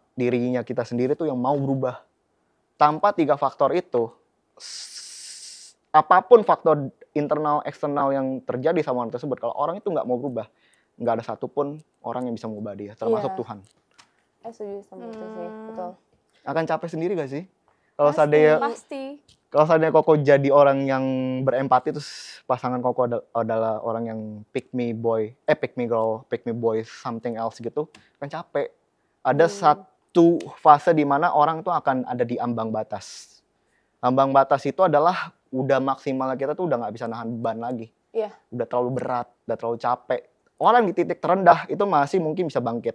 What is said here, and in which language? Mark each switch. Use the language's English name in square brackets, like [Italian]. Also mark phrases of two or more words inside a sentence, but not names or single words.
[Indonesian] Dirinya kita sendiri tuh yang mau berubah. Tanpa 3 faktor itu, apapun faktor internal, eksternal yang terjadi sama orang tersebut, kalau orang itu nggak mau berubah, nggak ada satupun orang yang bisa mengubah dia, termasuk Iya. Tuhan. Setuju sama itu sih. Betul. Akan capek sendiri gak sih? Kalau seandainya Pasti. Kalau seandainya Koko jadi orang yang berempati, terus pasangan Koko adalah orang yang [English] pick me boy, pick me girl, pick me boy, something else [Indonesian] gitu, kan capek. Ada satu fase di mana orang tuh akan ada di ambang batas. Ambang batas itu adalah udah maksimal kita tuh udah nggak bisa nahan beban lagi. Iya. Udah terlalu berat, udah terlalu capek. orang di titik terendah itu masih mungkin bisa bangkit.